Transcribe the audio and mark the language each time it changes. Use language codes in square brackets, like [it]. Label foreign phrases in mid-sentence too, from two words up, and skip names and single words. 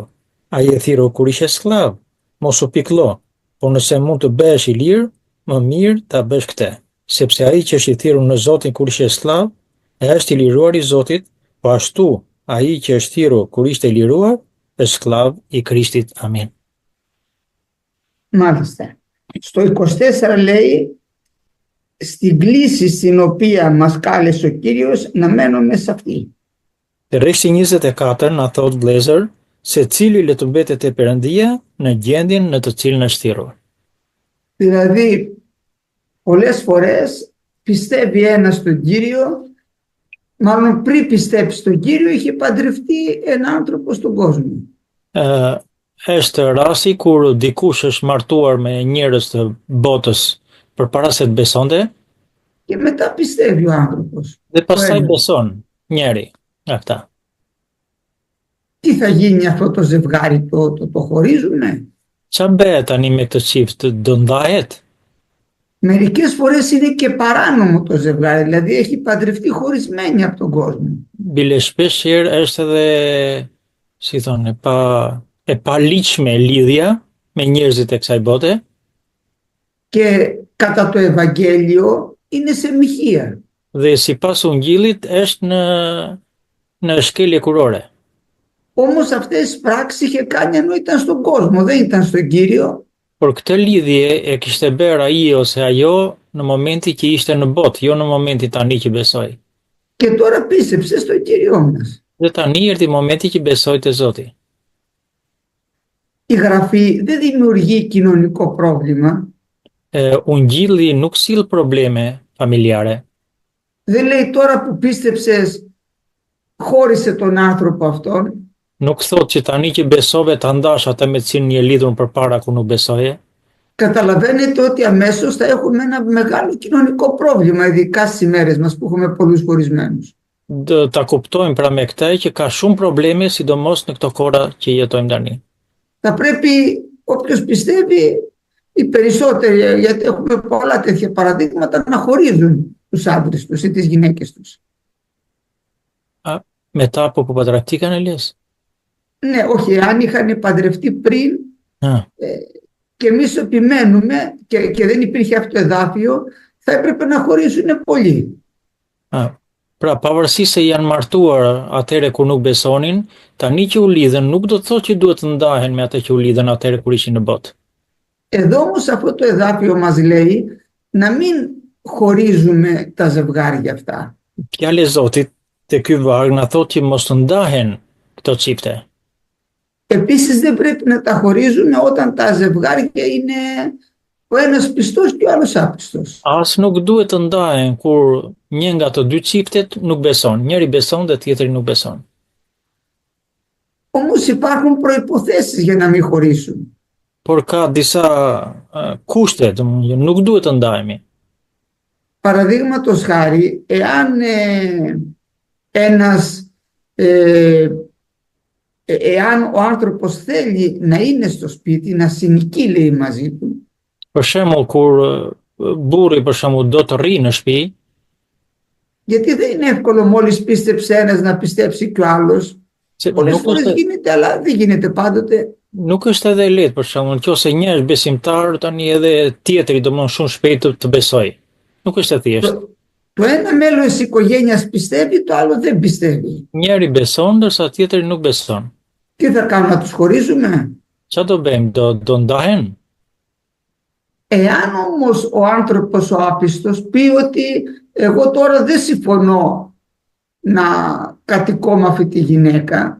[sq] Ai e thirrur kur ishte skllav, mos u pikllo, por nëse mund të bëhesh i lirë, më mirë ta bësh këtë, sepse ai që është i thirrur në Zotin kur ishte skllav, është i liruar i Zotit, po ashtu ai që është thirrur kur ishte i liruar, është skllav i Krishtit. Amin. [el] Μάλιστα. Στο 24 λέει, στην κλίση στην οποία μας κάλεσε ο Κύριος να μένουμε σε αυτή. [sq] Rreshti 24 na thot vëllezër, secili le të mbetet te Perëndia në gjendjen në të cilën është thirrur. [el] Δηλαδή, πολλές φορές πιστεύει ένας στον Κύριο, μάλλον πριν πιστέψει στον Κύριο είχε παντρευτεί ένα άνθρωπο στον κόσμο. [sq] Është rasti kur dikush është martuar me njerëz të botës përpara se të besonte, [el] Και μετά πιστεύει ο άνθρωπος. [sq] dhe pastaj beson njeri nga këta. [el] Τι θα γίνει αυτό το ζευγάρι, το χωρίζουνε? [sq] Ç'a bëhet tani me këtë çift, do ndahet? [el] Μερικές φορές είναι και παράνομο το ζευγάρι, δηλαδή έχει παντρευτεί χωρισμένη από τον κόσμο. [sq] Bile shpesh herë është edhe si thonë, e pa ligjshme lidhja me njerëzit e kësaj bote [el] και κατά το Ευαγγέλιο είναι σε μοιχεία. [sq] dhe sipas Ungjillit është në shkelje kurore. [el] Όμως αυτές τις πράξεις είχε κάνει ενώ ήταν στον κόσμο, δεν ήταν στον Κύριο. [sq] Por këtë lidhje e kishte bërë ai ose ajo në momentin që ishte në botë, jo në momentin tani që besoi. [el] Και τώρα πίστεψε στον Κύριο μας. [sq] Dhe tani erdhi momenti që besoi te Zoti. [el] Η Γραφή δεν δημιουργεί κοινωνικό πρόβλημα. [sq] Ungjilli nuk sill probleme familjare. [el] Δεν λέει τώρα που πίστεψες χώρισε τον άνθρωπο αυτόν. [sq] Nuk thot që tani që besove ta ndash atë me cilin je lidhur përpara ku nuk besoje. [el] Καταλαβαίνετε ότι αμέσως θα έχουμε ένα μεγάλο κοινωνικό πρόβλημα, ειδικά στις ημέρες μας που έχουμε πολλούς χωρισμένους. [sq] Ta kuptojmë pra me këtë që ka shumë probleme, sidomos në këto kohra që jetojmë tani. [el] Θα πρέπει όποιος πιστεύει, οι περισσότεροι, γιατί έχουμε πολλά τέτοια παραδείγματα, να χωρίζουν τους άντρες τους ή τις γυναίκες τους. Μετά από πατρακτήκαν Elias. Ναι, όχι, αν είχαν παντρευτεί πριν και εμείς επιμένουμε και δεν υπήρχε αυτό το εδάφιο, θα έπρεπε να χωρίσουν πολλοί. [sq] Pra, pavarësisht se janë martuar atëre kur nuk besonin, tani që u lidhen nuk do të thotë që duhet të ndahen me atë që u lidhen atëre kur ishin në botë. [el] Εδώ όμως αυτό το εδάφιο μας λέει να μην χωρίζουμε τα ζευγάρια αυτά. [sq] Fjala e Zotit te ky varg na thotë që mos të ndahen këto çifte. [el] Επίσης δεν πρέπει να τα χωρίζουμε όταν τα ζευγάρια είναι ο ένας πιστός και ο άλλος άπιστος. [sq] As nuk duhet të ndahen kur një nga të dy çiftet nuk beson, njëri beson dhe tjetri nuk beson. [el] Όμως υπάρχουν προϋποθέσεις για να μην χωρίσουν. [sq] Por ka disa kushte, domethënë nuk duhet të ndahemi. [el] Παραδείγματος χάρη, εάν ο άνθρωπος θέλει να είναι στο σπίτι, να συνοικεί, λέει, μαζί του. [sq] Për shembull, kur burri për shembull do të rri në shtëpi, [el] γιατί δεν είναι εύκολο μόλις πίστεψε ένας να πιστέψει και ο άλλος. Πολλές φορές γίνεται, αλλά δεν γίνεται πάντοτε. [sq] Nuk është edhe lehtë, për shembull, nëse një është besimtar, tani edhe tjetri domosdoshmë shumë shpejt të besojë. Nuk është e thjeshtë. [el] Το ένα μέλος της οικογένειας πιστεύει, το άλλο δεν πιστεύει. [sq] Njëri beson, ndërsa tjetri nuk beson. [el] Τι θα κάνουμε, να τους χωρίζουμε? [sq] Çfarë do bëjmë? Do ndahen? [el] Εάν όμως ο άνθρωπος ο άπιστος πει ότι εγώ τώρα δεν συμφωνώ να κατοικώ με αυτή τη γυναίκα.